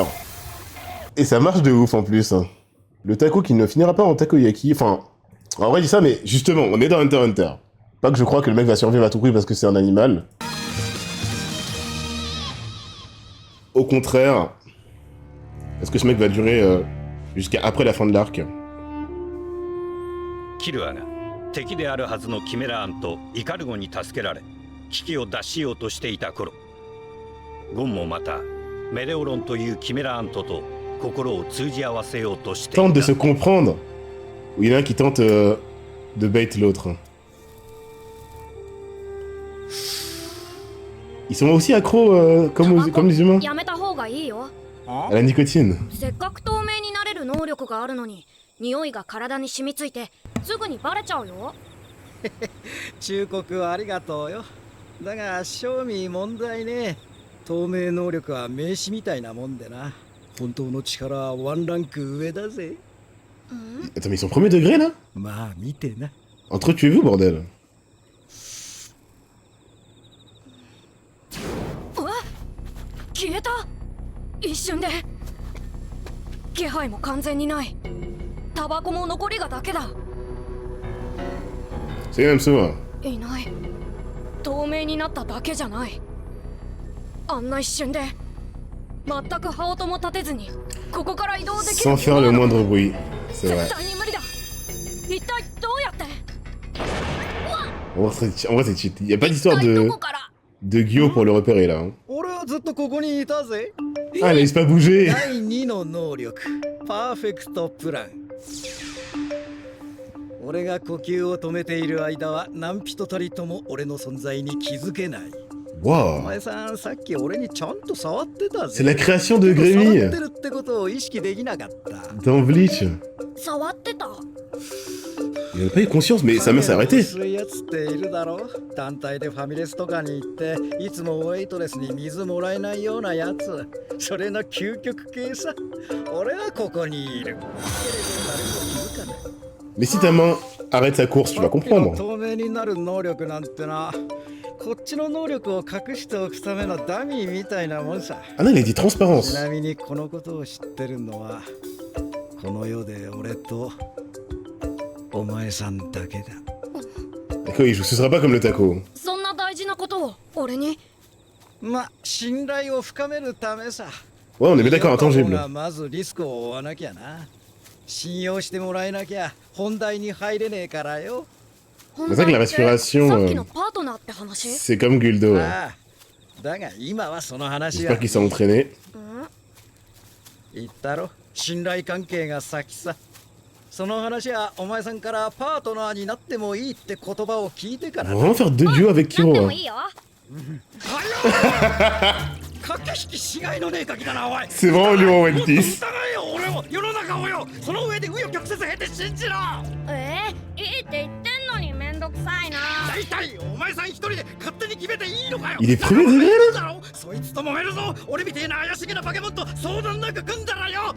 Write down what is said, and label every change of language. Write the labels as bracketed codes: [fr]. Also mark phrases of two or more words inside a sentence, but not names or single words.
[fr] Et ça marche de ouf en plus. Le taco qui ne finira pas en takoyaki. Enfin, en vrai, je dis ça, mais justement, on est dans Hunter Hunter. Pas que je crois que le mec va survivre à tout prix parce que c'est un animal. Au contraire, est-ce que ce mec va durer jusqu'à après la fin de l'arc? [ja] キルアが敵であるはずのキメラアンとイカルゴに助けられ危機を脱しようとしていた頃、ゴンもまたメレオロンというキメラアントと心を通じ合わせようとしていた。 [fr] Tente de se comprendre. Ou il y en a un qui tente de bait l'autre. Ils sont aussi accros comme les humains à la nicotine. [ja] せっかく透明になれる能力があるのに匂いが体に染みついてすぐにバレちゃうよ。忠告ありがとうよ。だが正味問題ね。透明能力は名刺みたいなもんでな。本当の力はワンランク上だぜ。 [fr] Attends, mais ils sont premier degré là? [ja] まあ見てな。 [fr] Entretuez-vous, bordel. [ja] 消えた。一瞬で気配も完全にない。タバコも残りがだけだ。 [fr] C'est quand même ça. [ja] いない。透明になっただけじゃない。あんな一瞬で全く羽音も立てずにここから移動できる。 [fr] Sans faire le moindre bruit. C'est vrai. [ja] 絶対に無理だ。一体どうやって。 [fr] En vrai, c'est cheat. Il n'y a pas d'histoire de Gyo pour le repérer là. Hein. [ja] 俺はずっとここにいたぜ。 [fr] Ah, laisse pas bouger. [ja] 第2の能力、パーフェクトプラン。俺が呼吸を止めている間は何人たりとも俺の存在に気づけない。 [fr] Waouh. [ja] お前さん、さっき俺にちゃんと触ってたぜ。 [fr] C'est la création de [ja] 触 [fr] Grémy [ja] ってるってことを意識できなかった。 [fr] dans Bleach. [ja] 触ってた。 [fr] Il n'a pas eu conscience, mais sa main s'est arrêtée. [ja] 薄いやつっているだろ。団体でファミレスとかに行っていつもウェイトレスに水もらえないようなやつ。それの究極系さ。俺はここにいる。けれど誰も気づかない。 [fr] Mais si ta main arrête sa course, tu vas comprendre. [ja] 透明になる能力なんてな。こっちの能力を隠しておくためのダミーみたいなもんさ。 [fr] Ah non, il a dit [ja] ち [fr] transparence. [ja] なみにこのことを知ってるのはこの世で俺とお前さんだけだ。 [fr] D'accord, ce sera pas comme le taco. [ja] そんな大事なことを俺に。ま、信頼を深めるためさ。 [fr] Ouais, on est bien d'accord, intangible. [ja] まずリスクを負わなきゃな。信用してもらえなきゃ本題に入れねえからよ。 [fr] C'est vrai que la respiration, [ja] さっきのパートナーって話。 [fr] c'est comme Guldo. [ja] ああ、だが今はその話 [fr] J'espère [ja] は。 [fr] qu'il s'est entraîné. [ja] 言ったろ、信頼関係が先さ。その話はお前さんからパートナーになってもいいって言葉を聞いてか [fr] On [ja] ら [fr] va vraiment faire deux duos avec [ja] なっ [fr] Kiro. [ja] て [fr] hein. [ja] もいいよ。駆け引きしがいのねえガキだなおい。 [fr] C'est vraiment lui en One [ja] 疑 [fr] Piece. [ja] えよ俺を、世の中をよ。その上で紆余曲折経て信じろ。いいって言ってんのにめんどくさいな。大体お前さん一人で勝手に決めていいのかよ。 [fr] Il est premier degré là? [ja] だろ、そいつと揉めるぞ。俺みてえな怪しげなバケモンと相談なんか組んだらよ。